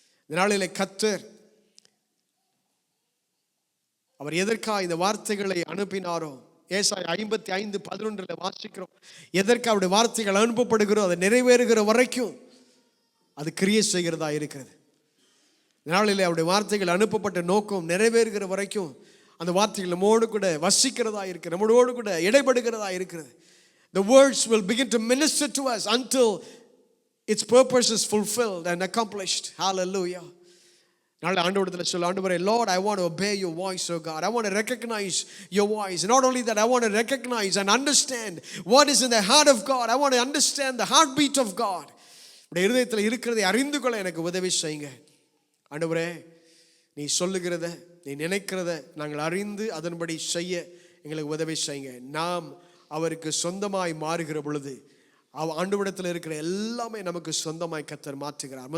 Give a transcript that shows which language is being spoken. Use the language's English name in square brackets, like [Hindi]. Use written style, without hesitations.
[Tamil] இந்த நாளிலே கர்த்தர் அவர் எதற்காக இந்த வார்த்தைகளை அனுப்பினாரோ, ஏசாயா 55:11 வாசிக்கிறோம். எதற்கு அவருடைய வார்த்தைகள் அனுப்பப்படுகிறோ அதை நிறைவேறுகிற வரைக்கும் அது கிரியை செய்கிறதா இருக்கிறது. நாளிலே அவருடைய வார்த்தைகள் அனுப்பப்பட்ட நோக்கம் நிறைவேறுகிற வரைக்கும் அந்த வார்த்தைகள் நம்மோடு கூட வசிக்கிறதா இருக்கிறது, நம்மளோடு கூட இடைபடுகிறதா இருக்கிறது. [English] The words will begin to minister to us until its purpose is fulfilled and accomplished. Hallelujah. [Tamil] நாளை ஆண்டவரிடத்தில் சொல்ல, ஆண்டவரே, [English] Lord, I want to obey your voice, oh God. I want to recognize your voice. Not only that, I want to recognize and understand what is in the heart of God. I want to understand the heartbeat of God. [Tamil] உடைய இருதயத்தில் இருக்கிறதை அறிந்து கொள்ள எனக்கு உதவி செய்யுங்க. ஆண்டவரே, நீ சொல்லுகிறத, நீ நினைக்கிறத நாங்கள் அறிந்து அதன்படி செய்ய எங்களுக்கு உதவி செய்யுங்க. நாம் அவருக்கு சொந்தமாய் மாறுகிற பொழுது ஆண்டவரிடத்தில் இருக்கிற எல்லாமே நமக்கு சொந்தமாய் கர்த்தர் மாற்றுகிறார்.